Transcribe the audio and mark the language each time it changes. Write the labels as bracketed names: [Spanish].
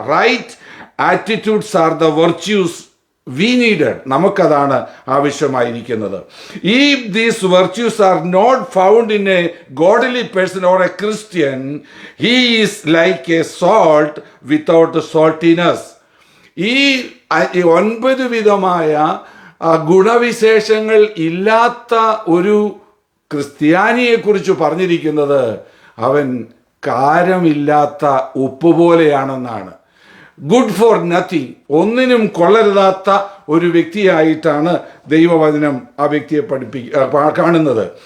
[English] Right attitudes are the virtues we needed. [Malayalam] നമുക്കതാണ് ആവശ്യമായിരിക്കുന്നത്. [English] If these virtues are not found in a godly person or a Christian, he is like a salt without saltiness. [Malayalam] ഈ 9 വിധമായ ഗുണവിശേഷങ്ങൾ ഇല്ലാത്ത ഒരു ക്രിസ്ത്യാനിയെക്കുറിച്ച് പറഞ്ഞിരിക്കുന്നത് അവൻ കാരമില്ലാത്ത ഉപ്പ് പോലെയാണെന്നാണ്. [English] good for nothing, [Malayalam] ഒന്നിനും കൊള്ളരുതാത്ത ഒരു വ്യക്തിയായിട്ടാണ് ദൈവവചനം ആ വ്യക്തിയെ കാണുന്നത്.